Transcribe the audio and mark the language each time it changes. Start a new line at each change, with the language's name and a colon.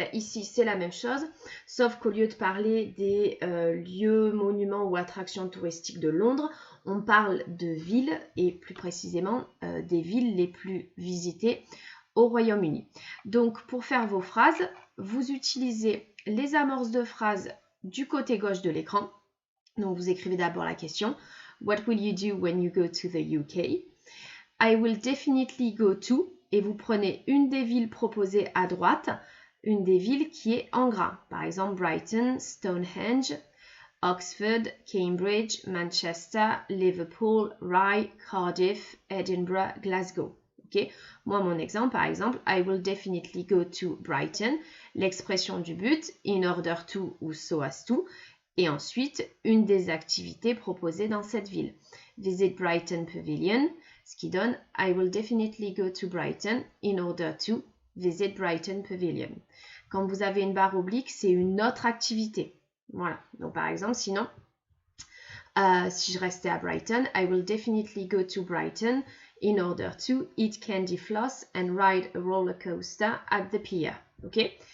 French: Ben, ici, c'est la même chose, sauf qu'au lieu de parler des lieux, monuments ou attractions touristiques de Londres, on parle de villes, et plus précisément des villes les plus visitées au Royaume-Uni. Donc, pour faire vos phrases, vous utilisez les amorces de phrases du côté gauche de l'écran. Donc, vous écrivez d'abord la question.
English: What will you do when you go to the UK? I will definitely go to.
French: Et vous prenez une des villes proposées à droite, une des villes qui est en gras. Par exemple, Brighton, Stonehenge, Oxford, Cambridge, Manchester, Liverpool, Rye, Cardiff, Edinburgh, Glasgow. Okay. Moi, mon exemple, par exemple,
English: I will definitely go to Brighton.
French: L'expression du but, in order to ou so as to. Et ensuite, une des activités proposées dans cette ville.
English: Visit Brighton Pavilion,
French: ce qui donne
English: I will definitely go to Brighton in order to visit Brighton Pavilion.
French: Quand vous avez une barre oblique, c'est une autre activité. Voilà. Donc, par exemple, sinon, si je restais à Brighton,
English: I will definitely go to Brighton in order to eat candy floss and ride a roller coaster at the pier. Okay?